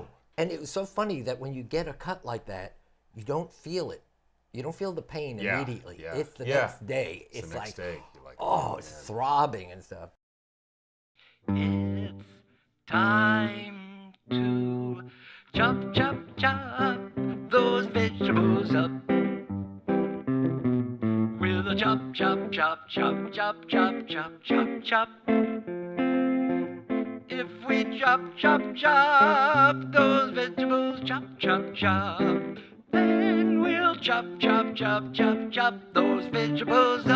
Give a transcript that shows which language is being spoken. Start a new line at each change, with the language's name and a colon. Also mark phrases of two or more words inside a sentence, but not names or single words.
English: And it was so funny that when you get a cut like that, you don't feel it. You don't feel the pain immediately. Yeah. It's the Yeah. next day. It's the next day. You're like, oh, it's man. throbbing and stuff. It's time to chop, chop, chop those vegetables up. With a chop, chop, chop, chop, chop, chop, chop, chop, chop. If we chop, chop, chop those vegetables, chop, chop, chop, then we'll chop, chop, chop, chop, chop those vegetables up.